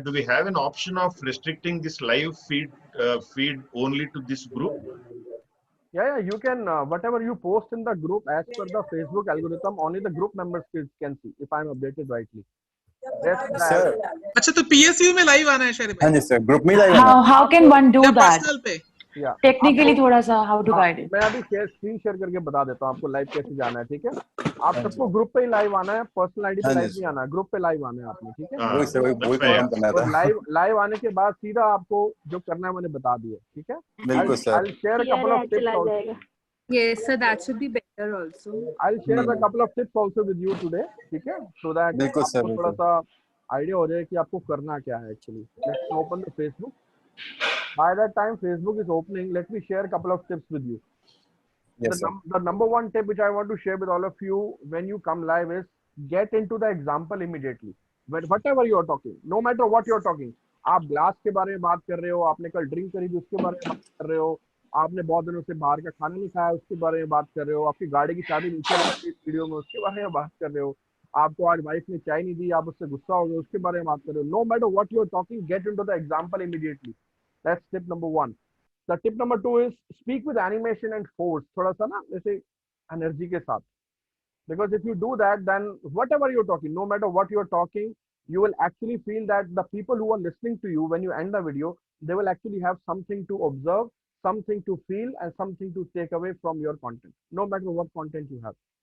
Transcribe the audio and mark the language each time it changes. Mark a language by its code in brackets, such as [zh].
[en] Do we have an option of restricting this live feed only to this group? Yeah, you can whatever you post in the group as per the Facebook algorithm, only the group members can see, if I'm updated rightly. [hi] Sir अच्छा तो PSU में live आना है शहर हाँ जी sir, group में live आना है। [en] How can one do that? [hi] Personal पे [en] technically [hi] थोड़ा सा [en] How to guide it. [hi] मैं अभी स्क्रीन शेयर करके बता देता हूँ आपको लाइव कैसे जाना है, ठीक है? आप सबको ग्रुप पे ही लाइव आना है, पर्सनल आईडी पे लाइव नहीं आना है, ग्रुप पे लाइव आना है आपने, ठीक है? वही सर, वही प्रोग्राम करना था। लाइव आने के बाद सीधा आपको जो करना है मैंने बता दिया, ठीक है? बिल्कुल sir. [en] I'll share a couple of tips also. Yes, sir, that should be better also. I'll share a couple of tips also with you today, [hi] ठीक है? [en] So that [hi] बिल्कुल सर, आपको थोड़ा सा आइडिया हो जाए कि आपको करना क्या है actually. [en] Let's open the Facebook. By that time Facebook is opening, let me share a couple of tips with you. Yes, sir. The number one tip which I want to share with all of you when you come live is get into the example immediately. Whatever you are talking, [hi] no matter what you are talking, आप glass के बारे में बात कर रहे हो, आपने कल ड्रिंक करी थी उसके बारे में बात कर रहे हो, आपने बहुत दिनों से बाहर का खाना नहीं खाया उसके बारे में बात कर रहे हो, आपकी गाड़ी की चाबी नीचे रखी वीडियो में उसके बारे में बात कर रहे हो, आपको आज वाइफ ने चाय नहीं दी, आप उससे गुस्सा हो गए उसके बारे में बात कर रहे हो। [en] No matter what you are talking, get into the example immediately. That's tip number 1। The tip number 2 is speak with animation and force, [hi] थोड़ा सा ना जैसे एनर्जी के साथ, [en] because if you do that, then whatever you're talking, no matter what you're talking, you will actually feel that the people who are listening to you when you end the video, they will actually have something to observe, something to feel, and something to take away from your content, no matter what content you have.